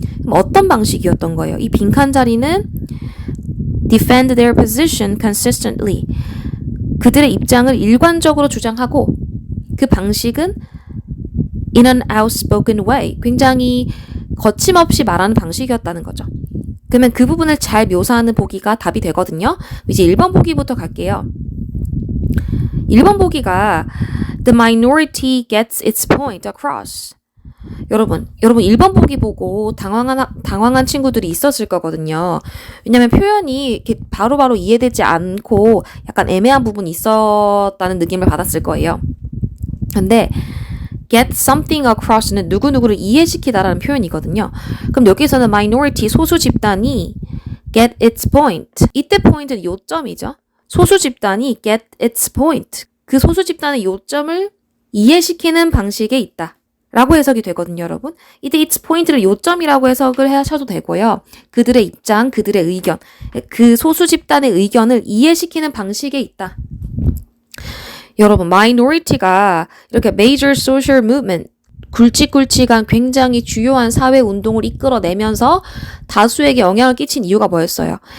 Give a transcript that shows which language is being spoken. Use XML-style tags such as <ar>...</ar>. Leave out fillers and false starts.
<ko>그럼 어떤 방식이었던 거예요? 이 빈칸 자리는</ko> <en>defend their position consistently,</en> <ko>그들의 입장을 일관적으로 주장하고 그 방식은</ko> <en>in an outspoken way,</en> <ko>굉장히 거침없이 말하는 방식이었다는 거죠. 그러면 그 부분을 잘 묘사하는 보기가 답이 되거든요. 이제 1번 보기부터 갈게요.</ko> <en>1번 보기가 The minority gets its point across.</en> <ko>여러분 1번 보기 보고 당황한 친구들이 있었을 거거든요. 왜냐면 표현이 이렇게 바로바로 이해되지 않고 약간 애매한 부분이 있었다는 느낌을 받았을 거예요. 근데 get something across는 누구누구를 이해시키다라는 표현이거든요. 그럼 여기서는 minority 소수 집단이</ko> <en>get its point.</en> <ko>이때 포인트는 요점이죠. 소수 집단이</ko> <en>get its point.</en> <ko>그 소수 집단의 요점을 이해시키는 방식에 있다. 라고 해석이 되거든요, 여러분. 이때 its point를 요점이라고 해석을 하셔도 되고요. 그들의 입장, 그들의 의견, 그 소수 집단의 의견을 이해시키는 방식에 있다. 여러분, minority가 이렇게</ko> <en>major social movement,</en> <ko>굵직굵직한 굉장히 주요한 사회 운동을 이끌어내면서 다수에게 영향을 끼친 이유가 뭐였어요?</ko>